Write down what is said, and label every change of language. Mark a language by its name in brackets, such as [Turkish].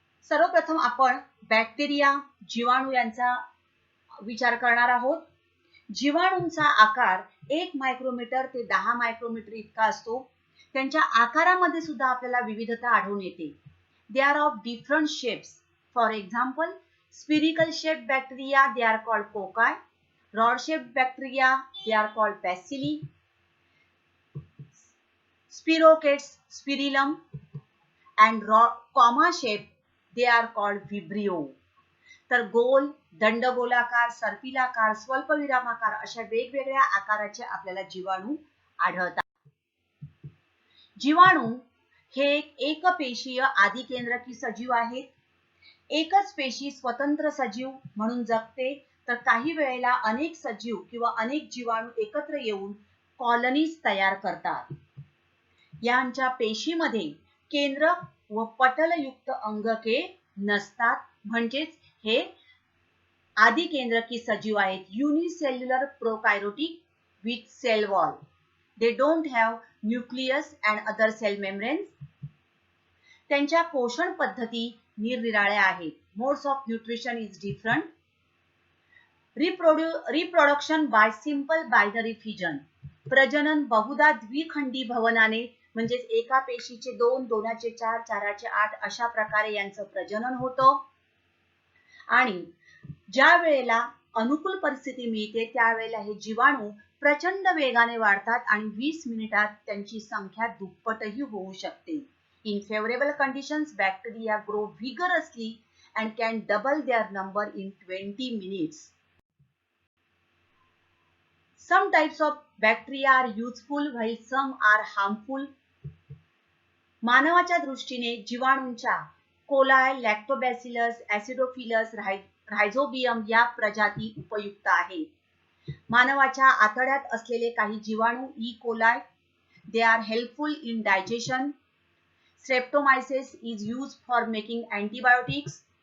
[Marathi] सर्वप्रथम आपण बॅक्टेरिया, जीवाणू यांचा विचार करणार आहोत. जीवाणूंचा आकार 1 मायक्रोमीटर ते 10 मायक्रोमीटर इतका असतो. त्यांच्या आकारामध्ये सुद्धा आपल्याला विविधता आढळून येते. [English] They are of different shapes. For example, spherical shaped bacteria, they are called cocci. Rod shaped bacteria, they are called bacilli. Spirochetes, spirillum, and comma shaped, they are called vibrio. [Marathi] तर गोल, दंडगोलाकार, सर्पिलाकार, स्वल्पविरामाकार अशा वेगवेगळ्या आकाराचे आपल्याला जीवाणू आढळतात. जीवाणू हे एकपेशीय आदिकेंद्रकी सजीव आहेत. एकच पेशी स्वतंत्र सजीव म्हणून जगते, तर काही वेळेला अनेक सजीव किंवा अनेक जीवाणू एकत्र येऊन कॉलनीज तयार करतात. यांच्या पेशीमध्ये केंद्रक व पटलयुक्त अंगके नसतात, म्हणजेच हे आदिकेंद्रकी सजीव आहेत. [English] Unicellular prokaryotic with cell wall. They don't have nucleus and other cell membranes. [Marathi] त्यांच्या पोषण पद्धती निरनिराळ्या आहेत. [English] Modes of nutrition is different. Reproduction by simple binary fission. [Marathi] प्रजनन बहुधा द्विखंडी भवनाने म्हणजेच एका पेशीचे 2, 2चे 4, 4चे 8 अशा प्रकारे यांचं प्रजनन होतं. आणि ज्या वेळेला अनुकूल परिस्थिती मिळते त्यावेळेला हे जीवाणू प्रचंड वेगाने वाढतात आणि 20 मिनिटात त्यांची संख्या दुप्पटही होऊ शकते. [English] In favorable conditions, bacteria grow vigorously and can double their number in 20 minutes. Some types of bacteria are useful while some are harmful. [Marathi] मानवाच्या दृष्टीने जीवाणूंच्या कोलाय, लॅक्टोबॅसिलस, ऍसिडोफिलस, रायझोबियम या प्रजाती उपयुक्त आहेत. मानवाच्या आतड्यात असलेले काही जीवाणू E coli, [English] they are helpful in digestion. Streptomyces is used for making antibiotics.